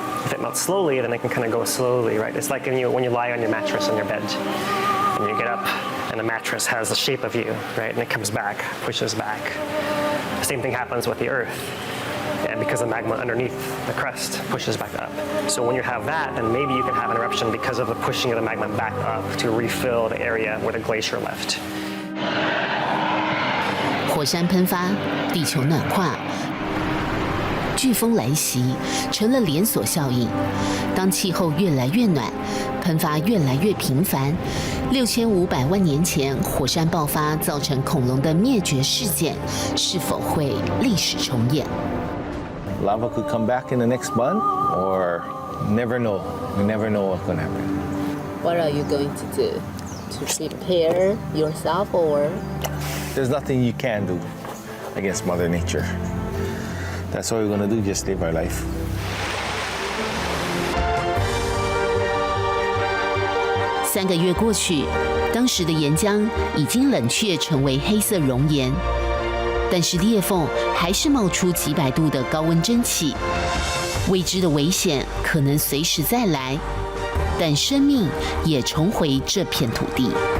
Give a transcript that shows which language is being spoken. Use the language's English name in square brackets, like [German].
[English] If it melts slowly, then it can kind of go slowly, right? It's like when you lie on your mattress on your bed, and you get up, and the mattress has the shape of you, right? And it comes back, pushes back. The same thing happens with the Earth. And because the magma underneath the crust pushes back up. So when you have that, then maybe you can have an eruption because of the pushing of the magma back up to refill the area where the glacier left. [Chinese] 火山喷发，地球暖化，飓风来袭，成了连锁效应。当气候越来越暖，喷发越来越频繁，6500万年前火山爆发造成恐龙的灭绝事件，是否会历史重演？ [English] Lava could come back in the next month, or never know. You never know what's going to happen. What are you going to do? To prepare yourself, or? There's nothing you can do against Mother Nature. That's all we're going to do, just live our life. [Chinese] 3个月过去，当时的岩浆已经冷却成为黑色熔岩。但是裂缝还是冒出几百度的高温蒸汽，未知的危险可能随时再来，但生命也重回这片土地。